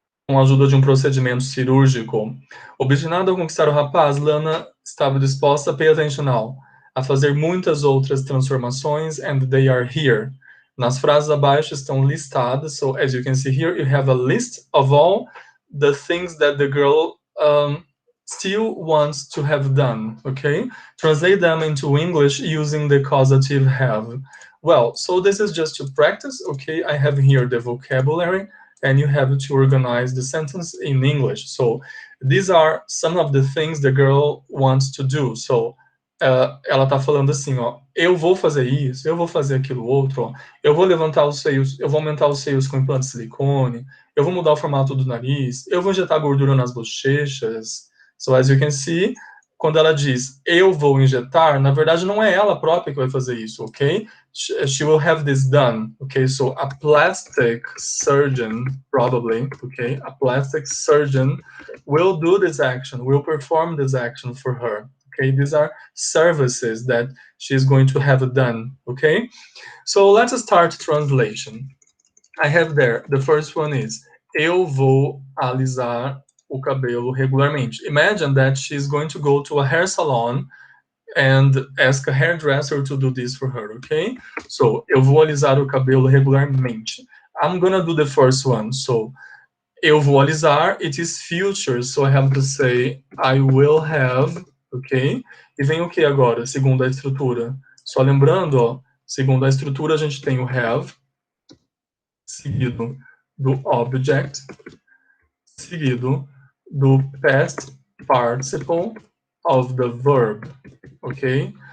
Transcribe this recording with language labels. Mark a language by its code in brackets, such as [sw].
[pt] com a ajuda de um procedimento cirúrgico. Obstinada a conquistar o rapaz, Lana estava disposta, [en] pay attention now, [pt] a fazer muitas outras transformações, [en] and they are here. [pt] Nas frases abaixo estão listadas, [en] so as you can see here, you have a list of all the things that the girl still wants to have done, okay? Translate them into English using the causative have. Well, so this is just to practice, okay? I have here the vocabulary, and you have to organize the sentence in English. So these are some of the things the girl wants to do. [pt] So ela tá falando assim, ó, eu vou fazer isso, eu vou fazer aquilo outro, ó, eu vou levantar os seios, eu vou aumentar os seios com implante de silicone, eu vou mudar o formato do nariz, eu vou injetar gordura nas bochechas. [en] So as you can see, [pt] quando ela diz eu vou injetar, na verdade não é ela própria que vai fazer isso, ok? [en] She will have this done, okay? So a plastic surgeon, probably, okay? A plastic surgeon will do this action, will perform this action for her, okay? These are services that she's going to have done, okay? So let's start translation. I have there, the first one is, [pt] eu vou alisar o cabelo regularmente. [en] Imagine that she's going to go to a hair salon and ask a hairdresser to do this for her, okay? [pt] So, eu vou alisar o cabelo regularmente. [en] I'm gonna do the first one. So, [pt] eu vou alisar, [en] it is future, so I have to say I will have, ok? [pt] E vem o que agora, segundo a estrutura? Só lembrando, ó, segundo a estrutura a gente tem o have, seguido do object, seguido do [en] past participle of the verb, okay?